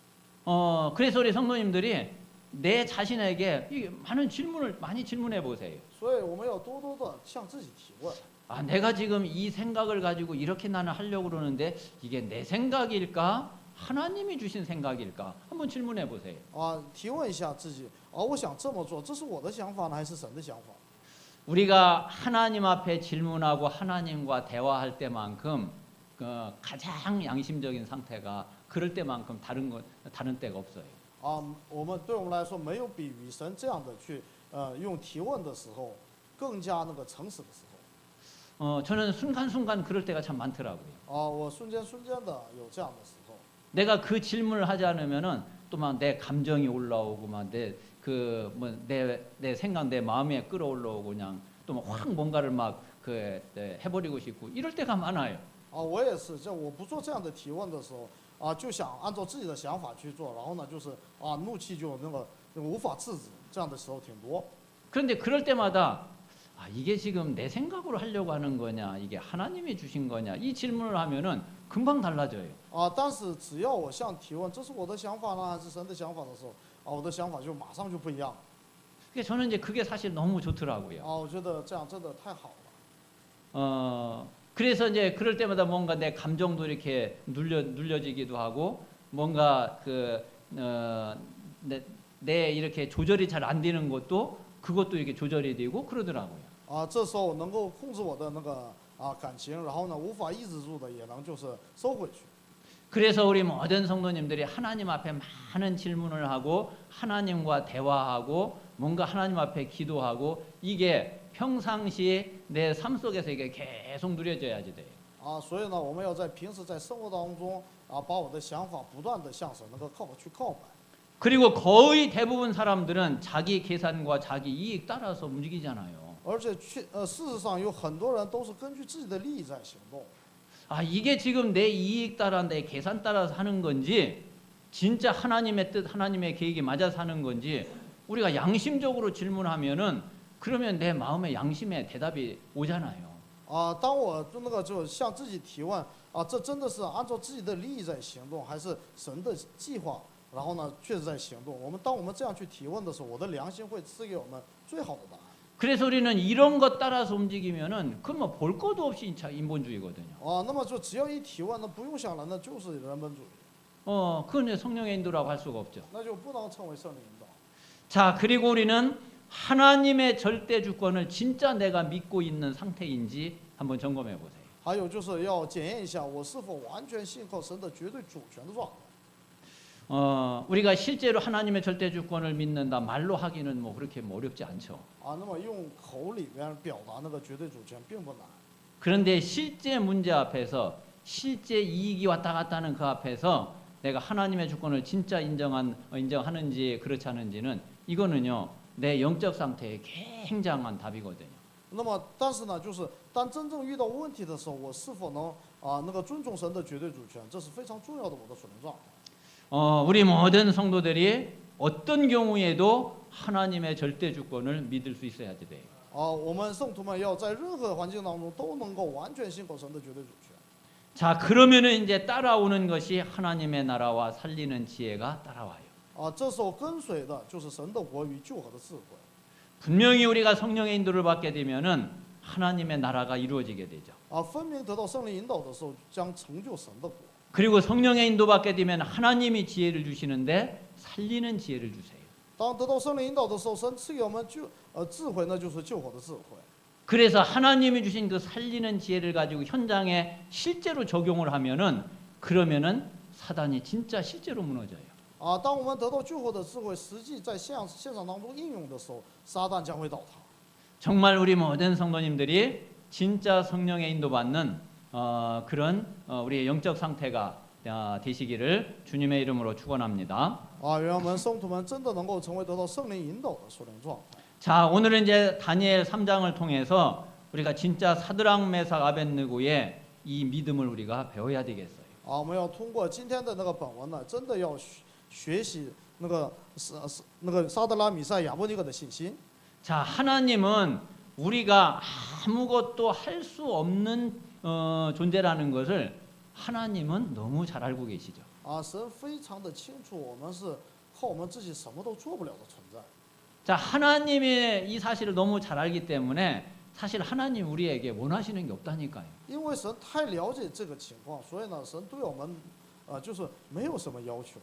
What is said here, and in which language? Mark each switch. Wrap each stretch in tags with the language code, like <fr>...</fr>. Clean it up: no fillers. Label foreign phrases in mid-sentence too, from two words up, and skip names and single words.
<ko>그래서 우리 성도님들이 내 자신에게 많이 질문해 보세요.</ko> <zh>所以我们要多多的向自己提问。</zh> <ko>내가 지금 이 생각을 가지고 이렇게 나는 하려고 그러는데 이게 내 생각일까? 하나님이 주신 생각일까? 한번 질문해 보세요.</ko> <zh>提问一下自己，我想这么做，这是我的想法呢，还是神的想法？</zh> <ko>우리가 하나님 앞에 질문하고 하나님과 대화할 때만큼 가장 양심적인 상태가 그럴 때만큼 다른 때가 없어요.</ko> <zh>对我们来说，没有比与神这样的去用提问的时候更加那个诚实的时候。</zh> <ko>저는 순간순간 그럴 때가 참 많더라고요.</ko> <zh>我瞬间的有这样的时候。</zh> <ko>내가 그 질문을 하지 않으면은 또 막 내 감정이 올라오고 막 내 생각 내 마음에 끌어올라오고 그냥 또 막 확 뭔가를 막 해버리고 싶고 이럴 때가 많아요.</ko> <zh>我也是，我不做这样的提问的时候，就想按照自己的想法去做，然后呢，就是怒气就那个无法制止，这样的时候挺多。</zh> <ko>그런데 그럴 때마다 이게 지금 내 생각으로 하려고 하는 거냐, 이게 하나님이 주신 거냐, 이 질문을 하면은 금방 달라져요.</ko> <zh>但是只要我向提问，这是我的想法呢，还是神的想法的时候，我的想法就马上就不一样。</zh> <ko>저는 이제 그게 사실 너무 좋더라고요.</ko> <zh>我觉得这样真的太好了。</zh> <ko>그래서 이제 그럴 때마다 뭔가 내 감정도 이렇게 눌려지기도 하고 뭔가 내 이렇게 조절이 잘 안 되는 것도 그것도 이렇게 조절이 되고 그러더라고요.</ko> <zh>这时候能够控制我的那个感情，然后呢无法抑制住的，也能就是收回去。</zh> <ko>그래서 우리 모든 성도님들이 하나님 앞에 많은 질문을 하고 하나님과 대화하고 뭔가 하나님 앞에 기도하고 이게 평상시 내 삶 속에서 이게 계속 누려져야지 돼요.</ko> <zh>所以呢，我们要在平时在生活当中把我的想法不断的向神能够去告白。</zh> <ko>그리고 거의 대부분 사람들은 자기 계산과 자기 이익 따라서 움직이잖아요.</ko> <zh>而且事实上有很多人都是根据自己的利益在行动。</zh> <ko>이게 지금 내 이익 따라 내 계산 따라서 하는 건지 진짜 하나님의 뜻 하나님의 계획이 맞아서 하는 건지 우리가 양심적으로 질문하면은 그러면 내 마음의 양심에 대답이 오잖아요.</ko> <zh>啊，当我就那个就向自己提问啊，这真的是按照自己的利益在行动，还是神的计划？然后呢，确实在行动。当我们这样去提问的时候，我的良心会赐给我们最好的答案。</zh> <ko>그래서 우리는 이런 것 따라서 움직이면은 그건 뭐 볼 것도 없이 인본주의거든요.</ko> <zh>啊，那么就只要一提问，那不用想了，那就是人本主义，</zh> <ko>그건 이제 성령의 인도라고 할 수가 없죠.</ko> <zh>那就不能称为圣灵引导。</zh> <ko>자, 그리고 우리는 하나님의 절대 주권을 진짜 내가 믿고 있는 상태인지 한번 점검해 보세요.</ko> <zh>还有就是要检验一下我是否完全信靠神的绝对主权的状态。</zh> <ko>우리가 실제로 하나님의 절대 주권을 믿는다 말로 하기는 뭐 그렇게 어렵지 않죠.</ko> <zh>啊，那么用口里边表达那个绝对主权并不难。</zh> <ko>그런데 실제 문제 앞에서 실제 이익이 왔다 갔다 하는 그 앞에서 내가 하나님의 주권을 진짜 인정하는지 그렇지 않은지는 이거는요 내 영적 상태의 굉장한 답이거든요.</ko> <zh>那么，但是呢，就是当真正遇到问题的时候，我是否能那个尊重神的绝对主权，这是非常重要的我的属灵状态。</zh> <ko>우리 모든 성도들이 어떤 경우에도 하나님의 절대 주권을 믿을 수 있어야 돼요.</ko> <zh>我们圣徒们要在任何环境当中都能够完全信靠神的绝对主权。</zh> <ko>자, 그러면은 이제 따라오는 것이 하나님의 나라와 살리는 지혜가 따라와요.</ko> <zh>这时候跟随的就是神的国与救和的智慧。</zh> <ko>분명히 우리가 성령의 인도를 받게 되면은 하나님의 나라가 이루어지게 되죠.</ko> <zh>分明得到圣灵引导的时候，将成就神的国。</zh> <ko>그리고 성령의 인도 받게 되면 하나님이 지혜를 주시는데 살리는 지혜를 주세요.</ko> <zh>当得到圣灵引导的时候，神赐给我们智慧，那就是救火的智慧。</zh> <ko>그래서 하나님이 주신 그 살리는 지혜를 가지고 현장에 실제로 적용을 하면은 그러면은 사단이 진짜 실제로 무너져요.</ko> <zh>当我们得到救火的智慧，实际在现场当中应用的时候，撒旦将会倒塌。</zh> <ko>정말 우리 모든 성도님들이 진짜 성령의 인도받는 그런 우리의 영적 상태가 되시기를 주님의 이름으로 축원합니다.</ko> <zh>愿我们圣徒们真的能够成为得到圣灵引导的属灵状态。</zh> <ko>자, 오늘은 이제 다니엘 3장을 통해서 우리가 진짜 사드락 메삭 아벳느고의 이 믿음을 우리가 배워야 되겠어요.</ko> <zh>我们要通过今天的那个本文呢，真的要学习那个撒德拉米赛亚伯尼格的信心。</zh> <ko>자, 하나님은 우리가 아무것도 할 수 없는 존재라는 것을 하나님은 너무 잘 알고 계시죠.</ko> <zh>神非常的清楚，我们是靠我们自己什么都做不了的存在。</zh> <ko>자, 하나님의 이 사실을 너무 잘 알기 때문에 사실 하나님 우리에게 원하시는 게 없다니까요.</ko> <zh>因为神太了解这个情况，所以呢，神对我们就是没有什么要求。</zh>